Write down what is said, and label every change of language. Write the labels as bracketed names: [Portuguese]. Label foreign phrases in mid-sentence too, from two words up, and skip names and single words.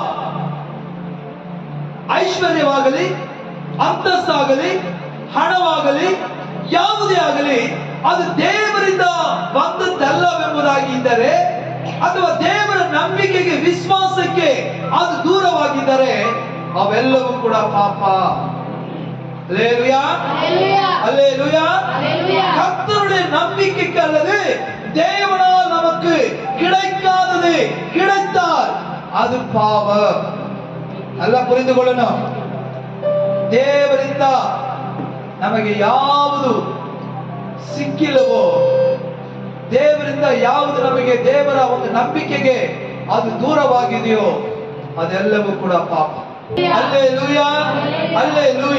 [Kannada] ಐಶ್ವರ್ಯವಾಗಲಿ, ಅಂತಸ್ತಾಗಲಿ, ಹಣವಾಗಲಿ, ಯಾವುದೇ ಆಗಲಿ ಅದು ದೇವರಿಂದ ಬಂದದ್ದಲ್ಲವೆಂಬುದಾಗಿ ಇದ್ದರೆ, ಅಥವಾ ದೇವರ ನಂಬಿಕೆಗೆ ವಿಶ್ವಾಸಕ್ಕೆ ಅದು ದೂರವಾಗಿದ್ದರೆ ಅವೆಲ್ಲವೂ ಕೂಡ ಪಾಪ. [Tamil] அல்லேலூயா அல்லேலூயா. கர்த்தருடைய நம்பிக்கைக்கு அல்லது தேவனால் நமக்கு கிடைக்காதது கிடைத்தால் அது பாவம். நல்லா புரிந்து கொள்ளணும். [Kannada] ದೇವರಿಂದ ನಮಗೆ ಯಾವುದು ಸಿಕ್ಕಿಲ್ಲವೋ, ದೇವರಿಂದ ಯಾವುದು ನಮಗೆ ದೇವರ ಒಂದು ನಂಬಿಕೆಗೆ ಅದು ದೂರವಾಗಿದೆಯೋ ಅದೆಲ್ಲವೂ ಕೂಡ ಪಾಪ. ಹಲ್ಲೆಲೂಯಾ ಹಲ್ಲೆಲೂಯಾ.